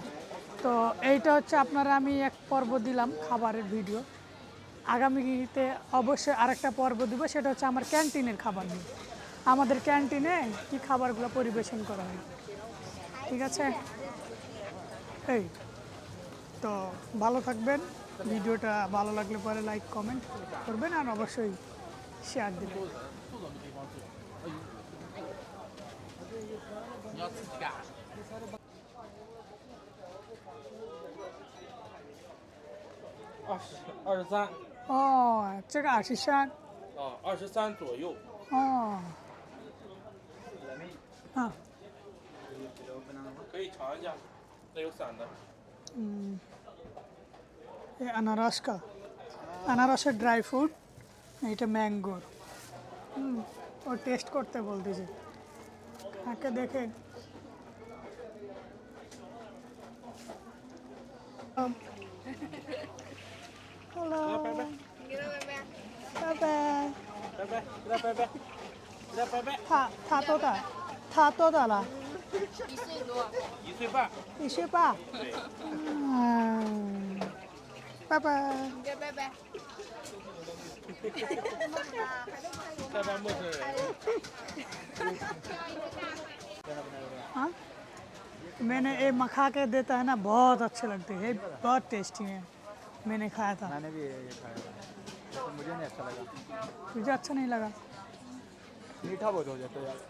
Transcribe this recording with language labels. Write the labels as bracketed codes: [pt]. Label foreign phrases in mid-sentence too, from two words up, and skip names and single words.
[bn] তো এইটা হচ্ছে আপনারা আমি এক পর্ব দিলাম খাবারের ভিডিও, আগামীতে অবশ্যই আরেকটা পর্ব দিব, সেটা হচ্ছে আমার ক্যান্টিনের খাবার নিয়ে, আমাদের ক্যান্টিনে কী খাবারগুলো পরিবেশন করা হয়, ঠিক আছে? এই তো ভালো থাকবেন, ভিডিওটা ভালো লাগলে পরে [en] like comment [bn] করবেন আর অবশ্যই শেয়ার দেবেন। [zh] 你要自己干。23，哦，这个23，啊，23左右。哦，啊，可以尝一下，那有散的。 [bn] এই আনারস কা আনারসের [en] dry fruit, [bn] এইটা ম্যাঙ্গোর, ও টেস্ট করতে বলতেছে, কাকে দেখে [en] hello, bye bye, [zh] 拜拜，给他拜拜，给他拜拜。他多大了 1岁多， 1岁半。？1岁半。对。拜拜。拜拜拜。拜拜，陌生人。 [hi] हाँ मैंने ये मखा के देता है ना, बहुत अच्छे लगते हैं, बहुत टेस्टी है, मैंने खाया था। मैंने भी ये खाया था, तो मुझे नहीं अच्छा लगा, तुझे अच्छा नहीं लगा? मीठा बहुत हो जाता है यार।